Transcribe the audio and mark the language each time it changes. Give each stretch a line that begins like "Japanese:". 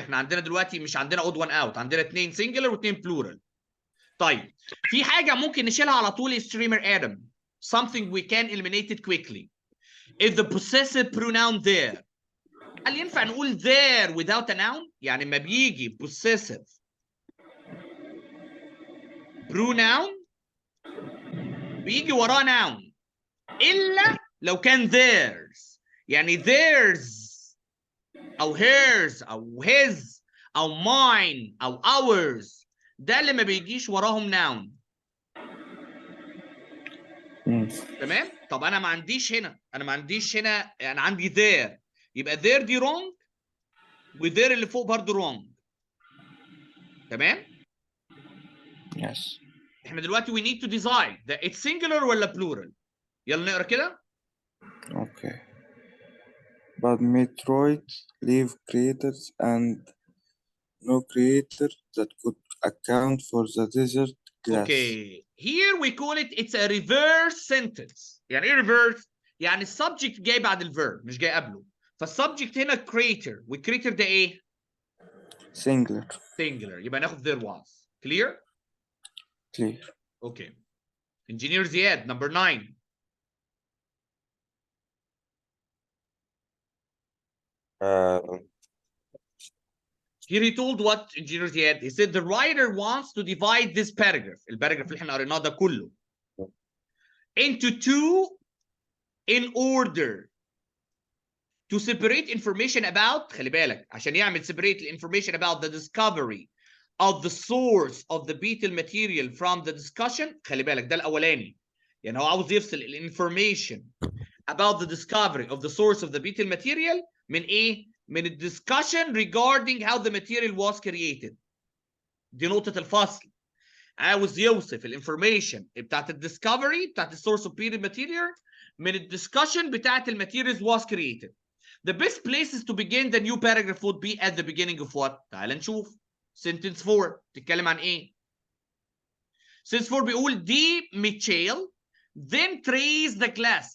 Arabic: احنا عندنا دلوقتي مش عندنا
English: odd one out،
Arabic: عندنا 2 singular و 2 plural. طيب في حاجة ممكن نشيلها على طول
English: streamer Adam. Something we can eliminate it quickly. If the possessive pronoun there.
Arabic: هل ينفع نقول
English: there without a noun؟
Arabic: يعني ما بيجي possessive pronoun بيجي وراه noun إلا لو كان theirs. يعني theirs أو hers أو his أو mine أو ours، ده اللي ما بيجيش وراهم noun. تمام؟ طب أنا ما عنديش هنا، أنا عندي there، يبقى there دي wrong و there اللي فوق برضه wrong. تمام؟
English: Yes.
Arabic: احنا دلوقتي
English: we need to decide that it's singular
Arabic: ولا
English: plural.
Arabic: يلا نقرا كده.
English: Okay. But meteoroids leave craters and no crater that could account for the desert glass. Okay, here we call it, it's a reverse sentence. يعني ايه reverse؟
Arabic: يعني السبجكت جاي بعد الفيرب مش جاي قبله. فالسبجكت هنا creator، والcreator ده ايه؟
English: Singular. singular.
Arabic: يبقى ناخد
English: there was. Clear؟ Clear. Okay. Engineer Ziad, number 9. Here he told what Engineer Ziad? He said the writer wants to divide this paragraph.
Arabic: الباراجراف اللي احنا قريناه ده كله
English: into two in order to separate information about،
Arabic: خلي بالك عشان يعمل
English: separate information about the discovery of the source of the beetle material from the discussion.
Arabic: خلي بالك ده الأولاني. يعني هو عاوز يفصل
English: information about the discovery of the source of the beetle material
Arabic: من ايه؟ من ال
English: discussion regarding how the material was created.
Arabic: دي نقطة الفصل. عاوز يوصف الانفورميشن بتاعت الديسكفري بتاعت السورس اوف
English: beetle material
Arabic: من الدiscussion بتاعت الماتيريالز
English: was created. The best places to begin the new paragraph would be at the beginning of what؟
Arabic: تعال نشوف.
English: Sentence 4
Arabic: تتكلم عن ايه؟
English: Sentence 4
Arabic: بيقول دي ميتشيل
English: then trace the glass.